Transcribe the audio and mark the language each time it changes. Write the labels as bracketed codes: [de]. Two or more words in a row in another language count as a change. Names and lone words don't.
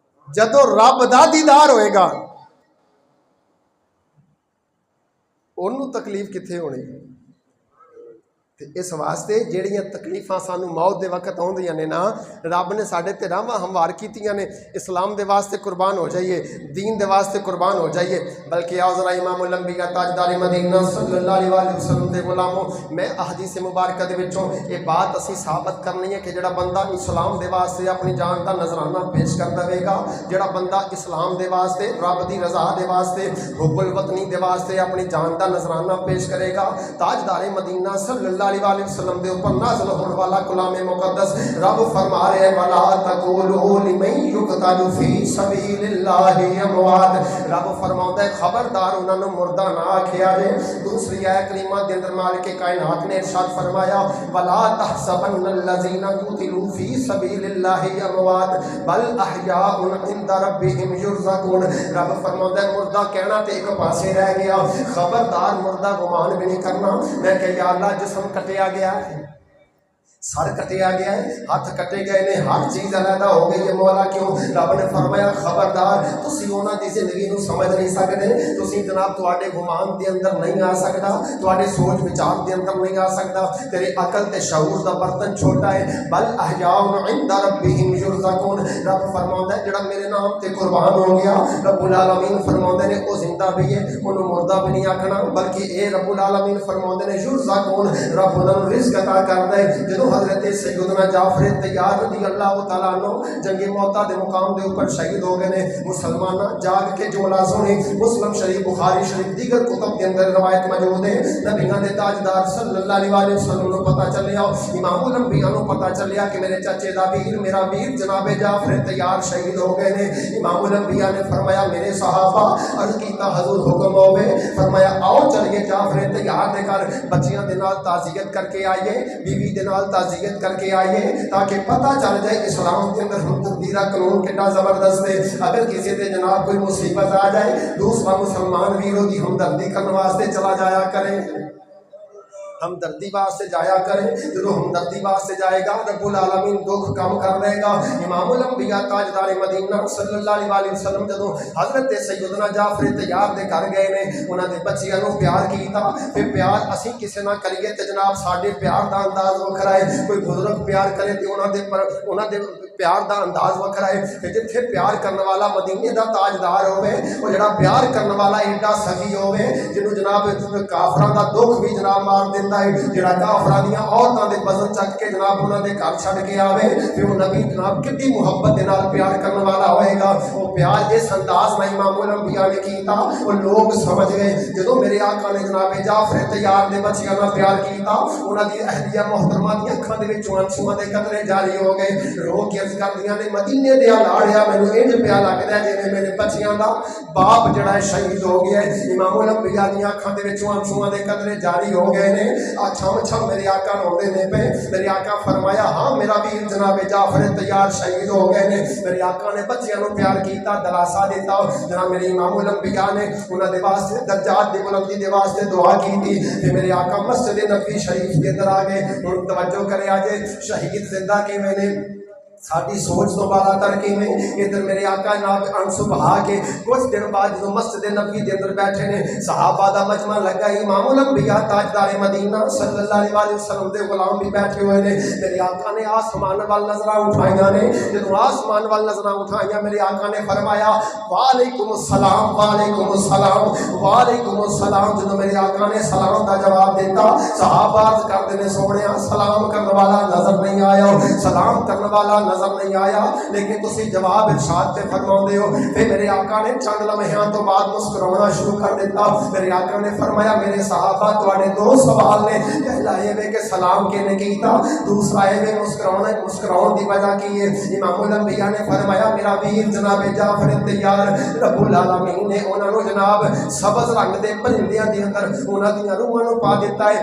[pa] جدو رب دا دیدار ہوئے گا انہوں تکلیف کتنے ہونی. اس واسطے جہڑیاں تکلیفاں سانو موت دے وقت آؤندیاں نے نا رب نے ساڈے تے راہواں ہموار کیتیاں نے. اسلام دے واسطے قربان ہو جائیے, دین دے واسطے قربان ہو جائیے. بلکہ آؤ ذرا امام الانبیاء تاجدار مدینہ [ar] صلی اللہ علیہ وسلم [pa] دے غلاموں, میں احادیث مبارکہ دے وچوں یہ بات اسی ثابت کرنی ہے کہ جڑا بندہ اسلام دے واسطے اپنی جان دا نذرانہ پیش کر دے گا, جڑا بندہ اسلام دے واسطے رب دی رضا دے واسطے حب الوطنی دے واسطے اپنی جان دا نذرانہ پیش کرے گا, تاجدار مدینہ صلی اللہ علیہ وسلم دے اوپر نازل ہونے والا کلام مقدس رب فرما رہے ہیں [ar] وَلَا تَقُولُوا لِمَن يُقْتَلُ فِي سَبِيلِ اللَّهِ أَمْوَاتٌ. [pa] رب فرماتا ہے خبردار انہاں نوں مردہ نہ آکھیا جے. دوسری آیت کریمہ دے اندر مالک کائنات نے ارشاد فرمایا [ar] وَلَا تَحْسَبَنَّ الَّذِينَ قُتِلُوا فِي سَبِيلِ اللَّهِ أَمْوَاتٌ بَلْ أَحْيَاءٌ عِندَ رَبِّهِمْ يُرْزَقُونَ. [pa] رب فرماتا ہے مردہ کہنا تے ایک پاسے رہ گیا, خبردار مردہ گمان بھی نہیں کرنا. میں کہ یا اللہ جسم کٹیا گیا ہے, سر کٹیا گیا ہے, ہاتھ کٹے گئے نے, ہر چیز علیحدہ ہو گئی ہے, مولا کیوں؟ رب نے فرمایا خبردار تسی انہاں دی زندگی نو سمجھ نہیں سکدے, تسی جناب تواڈے گمان دے اندر نہیں آ سکدا, تواڈے سوچ وچار دے اندر نہیں آ سکدا, تیرے عقل تے شعور دا برتن چھوٹا ہے. [ar] بل احیاء عند ربهم یرزقون. [pa] رب فرماوندا ہے جڑا میرے نام تے قربان ہو گیا رب العالمین فرماوندے نے او زندہ بھی ہے, اونوں مردہ بھی نہیں آکھنا, بلکہ اے رب العالمین فرماوندے نے یرزقون, رب انہاں نوں رزق عطا کردا ہے. جدوں حضرت سیدنا جعفر طیار [ar] رضی اللہ تعالیٰ عنہ [pa] جنگ موتا دے مقام دے اوپر شہید ہو گئے نے, مسلمانہ جاگ کے جملہ سنی. [ur] مسلم شریف بخاری شریف دیگر کتب کے اندر روایت موجود ہے. [pa] نبیوں دے تاجدار [ar] صلی اللہ علیہ وسلم [pa] نو پتہ چلیا, امام الانبیاء نو پتہ چلیا کہ میرے چچے دا ویر میرا ویر جناب جعفر طیار شہید ہو گئے نے. امام الانبیاء نے فرمایا میرے صحابہ عرض کیتا حضور حکم ہوے, فرمایا آؤ چلیے جعفر طیار دے گھر بچیاں دے نال تعزیت کر کے آئیے, بیوی دے نال تعزیت کر کے آئیے, [ur] تاکہ پتہ چل جائے اسلام کے اندر ہمدردی کا قانون کتنا زبردست ہے. اگر کسی تے جناب کوئی مصیبت آ جائے دوسرا مسلمان ویروں کی ہمدردی کرنے واسطے چلا جایا کرے, ہمدردی واسطے جایا کرے. جب ہمدردی واسطے جائے گا رب العالمین دکھ کم کر دے گا. [pa] امام الانبیاء تاجدار مدینہ [ar] صلی اللہ علیہ وسلم [pa] جدو حضرت سیدنا جعفر طیار دے گھر گئے نے, انہاں دے بچیاں نو پیار کیتا. پھر پیار اسی کسے نہ کریے تے جناب ساڈے پیار دا انداز وکھرا ہے. کوئی بزرگ پیار کرے تے انہاں دے پیار دا انداز وکھرا ہے. تے جتھے پیار کرنے والا مدینے دا تاجدار ہوے, او جڑا پیار کرنے والا ایڈا سخی ہوے جنوں جناب کافراں دا دکھ بھی جناب مار دے, جڑا کافراں دیاں عورتاں دے وزن چک کے جناب انہاں دے گھر چھڈ کے آوے, پھر وہ نبی جناب کتنی محبت دے نال پیار کرنے والا ہوئے گا. [ur] وہ پیار اس انداز میں امام الانبیاء نے کیتا, وہ لوگ سمجھ گئے. [pa] جدوں میرے آقا نے جناب جعفر طیار دے بچیاں نال پیار کیتا, انہاں دی اہلیہ محترمہ دی اکھاں دے وچوں انسواں دے قطرے جاری ہو گئے. رو کے عرض کردیاں نے مدینے دے لاڑیا مینوں انج پیا لگدا ہے جویں میرے بچیاں دا باپ جڑا ہے شہید ہو گیا ہے. امام الانبیاء دی اکھاں دے وچوں انسواں دے قطرے جاری ہو گئے نے. چھم چھم میرے آقا روندے نے پے. میرے آقا فرمایا ہاں میرا ویر جناب جعفر طیار شہید ہو گئے نے. میرے آقا نے بچیاں نو پیار کیتا, دلاسا دیتا. جناب میرے امام الانبیاء نے انہاں دے واسطے درجات دی بلندی دے واسطے دعا کیتی. تے میرے آقا مسجد نبوی شریف کے اندر آ گئے. ہن توجہ کرے آجے شہید زندہ کیویں نے, ساری سوچ تو بالا تر کیویں. ادھر میرے آقا جناب انسو بہا کے کچھ دن بعد جو مسجد نبوی دے اندر بیٹھے نے, صحابہ دا مجمع لگا. امام الانبیاء تاجدار مدینہ [ar] صلی اللہ علیہ وسلم [pa] دے غلام بھی بیٹھے ہوئے نے. میرے آقا نے آسمان وال نظراں اٹھائیاں نے. جدوں آسمان وال نظراں اٹھائیاں میرے آقا نے فرمایا [ar] وعلیکم السلام وعلیکم السلام وعلیکم السلام. [pa] جدوں میرے آقا نے سلام دا جواب دیتا, صحابہ عرض کردے نے سونیا سلام کرنے والا نظر نہیں آیا, سلام کرنے والا نظر نہیں آیا, لیکن تسی جواب ارشاد تے فرماؤندے ہو. پھر میرے آقا نے چند لمحیاں تو بعد مسکرانا شروع کر دیتا. میرے آقا نے فرمایا میرے صحابہ تواڈے دو سوال نے, پہلا یہ ہے کہ سلام کینے کیتا, دوسرا یہ ہے مسکراؤن دی وجہ کی ہے. امام الانبیاء نے فرمایا میرا ویر جناب جعفر طیار رب العالمین نے انہاں نو جناب سبز رنگ دے پرندیاں دے اندر انہاں دی روحاں نو پا دیتا ہے.